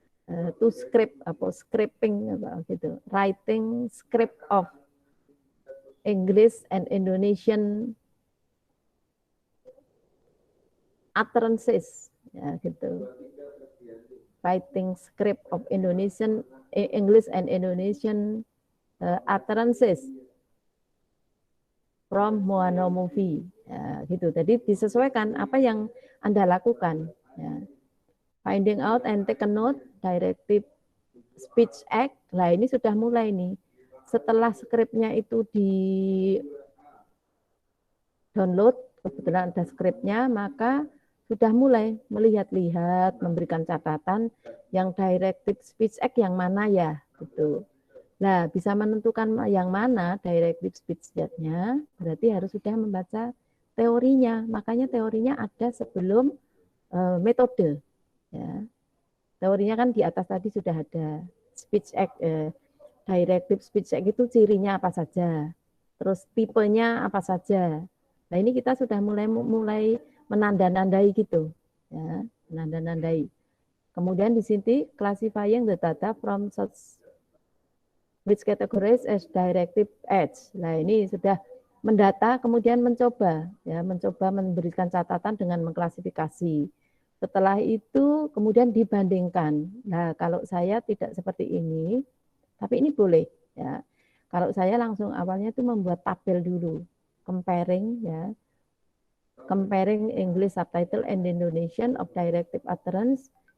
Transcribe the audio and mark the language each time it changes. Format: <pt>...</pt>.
<en>To script apa scripting</en> <id>apa gitu,</id> <en>writing script of English and Indonesian utterances,</en> <id>ya gitu.</id> <en>Writing script of Indonesian English and Indonesian utterances from Moana Movie,</en> <id>ya, gitu. Jadi disesuaikan apa yang Anda lakukan. Ya.</id> <en>Finding out and take a note, directive speech act.</en> <id>Nah ini sudah mulai nih. Setelah skripnya itu di download, kebetulan ada skripnya, maka sudah mulai melihat-lihat, memberikan catatan yang directive speech act yang mana ya, gitu. Nah, bisa menentukan yang mana directive speech act-nya, berarti harus sudah membaca teorinya. Makanya teorinya ada sebelum metode. Ya. Teorinya kan di atas tadi sudah ada speech act, directive speech act itu cirinya apa saja, terus tipenya apa saja. Nah ini kita sudah mulai menanda-nandai gitu, ya, menanda-nandai. Kemudian di sini</id> <en>classifying the data from such which categories as directive acts.</en> <id>Nah ini sudah mendata, kemudian mencoba, ya, mencoba memberikan catatan dengan mengklasifikasi. Setelah itu kemudian dibandingkan. Nah kalau saya tidak seperti ini, tapi ini boleh, ya. Kalau saya langsung awalnya itu membuat tabel dulu, comparing, ya,</id> <en>comparing English subtitle and Indonesian of directive utterance.</en>